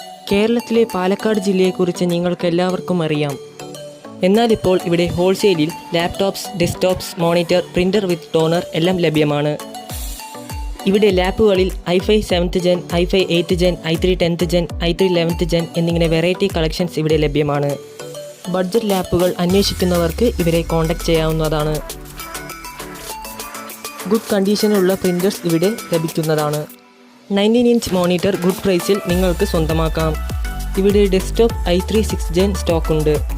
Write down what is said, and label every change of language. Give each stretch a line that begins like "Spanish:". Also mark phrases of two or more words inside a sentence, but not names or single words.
Malayalam: കേരളത്തിലെ പാലക്കാട് ജില്ലയെക്കുറിച്ച് നിങ്ങൾക്കെല്ലാവർക്കും അറിയാം. എന്നാൽ ഇപ്പോൾ ഇവിടെ ഹോൾസെയിലിൽ
English: laptops, desktops, monitor, printer with toner
Malayalam: എല്ലാം ലഭ്യമാണ്. ഇവിടെ ലാപ്പുകളിൽ
English: i5 7th Gen, i5 8th Gen, i3 10th Gen, i3 11th Gen
Malayalam: എന്നിങ്ങനെ
English: variety collections
Malayalam: ഇവിടെ ലഭ്യമാണ്. ബഡ്ജറ്റ് ലാപ്പുകൾ അന്വേഷിക്കുന്നവർക്ക് ഇവരെ കോൺടാക്റ്റ് ചെയ്യാവുന്നതാണ്. ഗുഡ് കണ്ടീഷനിലുള്ള പ്രിൻ്റേഴ്സ് ഇവിടെ ലഭിക്കുന്നതാണ്. 19-inch മോണിറ്റർ ഗുഡ് പ്രൈസിൽ നിങ്ങൾക്ക് സ്വന്തമാക്കാം. ഇവിടെ
English: desktop i3 6th Gen
Malayalam: സ്റ്റോക്കുണ്ട്.